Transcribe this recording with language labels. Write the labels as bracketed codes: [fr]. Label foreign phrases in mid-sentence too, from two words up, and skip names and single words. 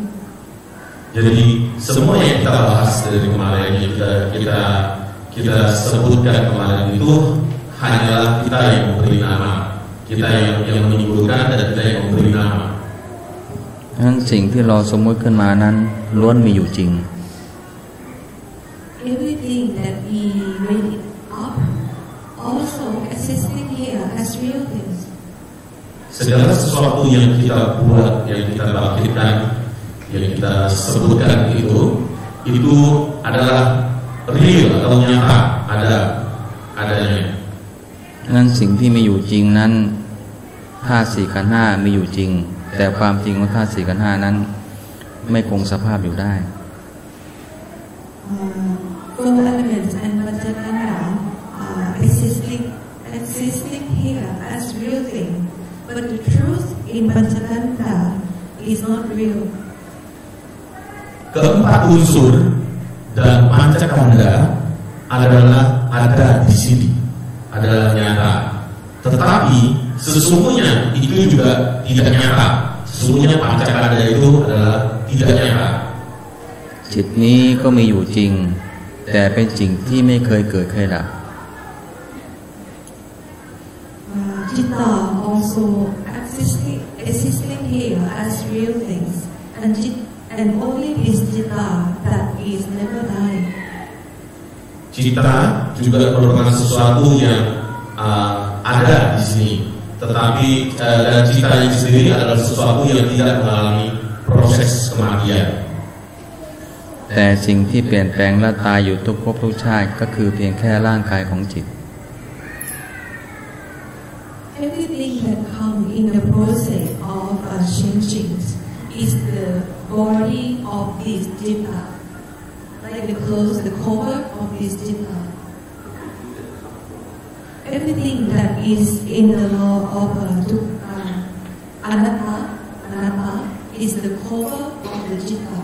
[id] Jadi semua yang kita bahas dari kemarin, kita sebutkan kemarin itu hanyalah kita yang memberi nama, kita yang menimbulkan dan kita yang memberi nama. [th] งั้นสิ่งที่เราสมมุติขึ้นมานั้นล้วนมีอยู่จริง [en] Everything that we made it up also existing here as real things. [id] Segala sesuatu yang kita buat, yang kita bangkitkan, yang kita sebutkan itu adalah real atau nyata, adanya. [th] งั้นสิ่งที่มีอยู่จริงนั้นธาตุสี่ขันธ์ห้ามีอยู่จริงแต่ความจริงของธาตุสี่ขันธ์ห้านั้นไม่คงสภาพอยู่ได้ [en] Four elements and Panchakanda are existing here as real thing, but the truth in Panchakanda is not real. [id] Keempat unsur dan Pancakanda adalah ada di sini, adalah nyata. Tetapi sesungguhnya itu juga tidak nyata. Sesungguhnya Pancakanda itu adalah tidak nyata. [th] จิตนี้ก็มีอยู่จริงแต่เป็นสิ่งที่ไม่เคยเกิดเคยดับ [en] Citta also existing here as real things, and only this Citta that is never die. [id] Cita juga merupakan sesuatu yang ada di sini, tetapi dan cita itu sendiri adalah sesuatu yang tidak mengalami proses kematian. [th] แต่สิ่งที่เปลี่ยนแปลงและตายอยู่ทุกภพทุกชาติก็คือเพียงแค่ร่างกายของจิต [en] Everything that comes in the process of changing is the body of this Citta, like the clothes, the cover of this Citta. Everything that is in the law of anatta is the cover of the Citta.